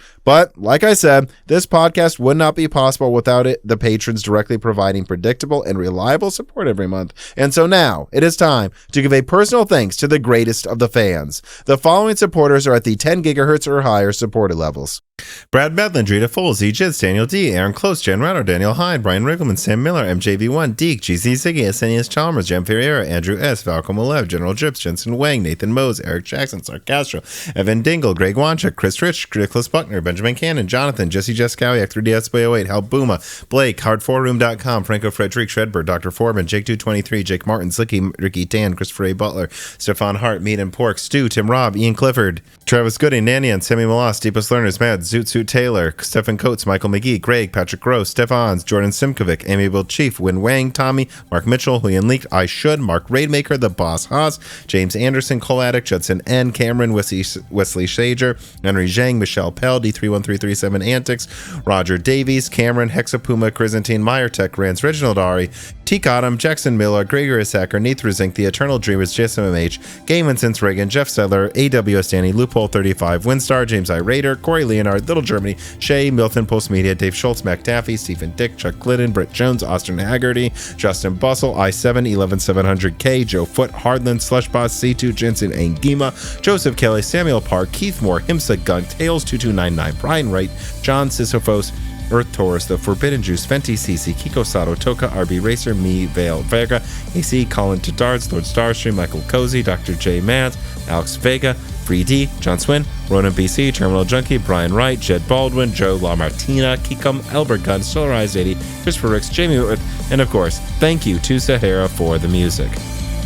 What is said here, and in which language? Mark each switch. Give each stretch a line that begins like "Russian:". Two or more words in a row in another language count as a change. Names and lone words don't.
English: But like I said, this podcast would not be possible without the patrons directly providing predictable and reliable support every month. And so now it is time to give a personal thanks to the greatest of the fans. The following supporters are at the 10 gigahertz or higher supported levels: Brad Medlin, Drita Foles, E. Jids, Daniel D., Aaron Close, Jen Ratto, Daniel Hyde, Brian Riggleman, Sam Miller, MJV1, Deke, GZ Ziggy, Asenius Chalmers, Jem Ferreira, Andrew S., Falcom Malev, General Drips, Jensen Wang, Nathan Mose, Eric Jackson, Sark Castro, Evan Dingle, Greg Wanchuk, Chris Rich, Nicholas Buckner, Benjamin Cannon, Jonathan, Jesse Jeskowie, X3D SB08, Hal Booma, Blake, Hard4Room.com, Franco Frederick, Shredbird, Dr. Foreman, Jake223, Jake Martin, Slicky, Ricky Tan, Christopher A. Butler, Stefan Hart, Meat and Pork, Stu, Tim Robb, Ian Clifford, Travis Gooding, Nanian, Sammy Malas, Deepest Learners, Mad, Zoot Taylor, Stephen Coates, Michael McGee, Greg, Patrick Gross, Stefans, Jordan Simkovic, Amiable Chief, Win Wang, Tommy, Mark Mitchell, Julian Leak, I Should, Mark Raidmaker, The Boss Haas, James Anderson, Cole Addict, Judson N, Cameron, Wesley Shager, Henry Zhang, Michelle Pell, D31337 Antics, Roger Davies, Cameron, Hexapuma, Chrysantine, Meyertech, Rance, Reginald Ari, T. Cottom, Jackson Miller, Gregory Sacker, Neithra Zink, The Eternal Dreamers, JSMMH, Game and Since Reagan, Jeff Sedler, AWS Danny, Loophole 35, Winstar, James I. Raider, Corey Leonard, Little Germany, Shay, Milton, Postmedia, Dave Schultz, Mac Taffy, Stephen Dick, Chuck Glidden, Britt Jones, Austin Haggerty, Justin Bussell, I7, 11700K, Joe Foot, Hardland, Slushboss, C2, Jensen, Angima, Joseph Kelly, Samuel Park, Keith Moore, Himsa Gunk, Tails 2299, Brian Wright, John Sisyphos, Earth Taurus, The Forbidden Juice, Fenty CC, Kiko Sato, Toka, RB Racer, Me, Vale Vega, AC, Colin Tadards, Lord Starstream, Michael Cozy, Dr. J. Mads, Alex Vega, Free D, John Swin, Ronan BC, Terminal Junkie, Brian Wright, Jed Baldwin, Joe LaMartina, Kikum, Albert Gunn, Solarized 80, Christopher Ricks, Jamie Whitworth, and of course, thank you to Sahara for the music.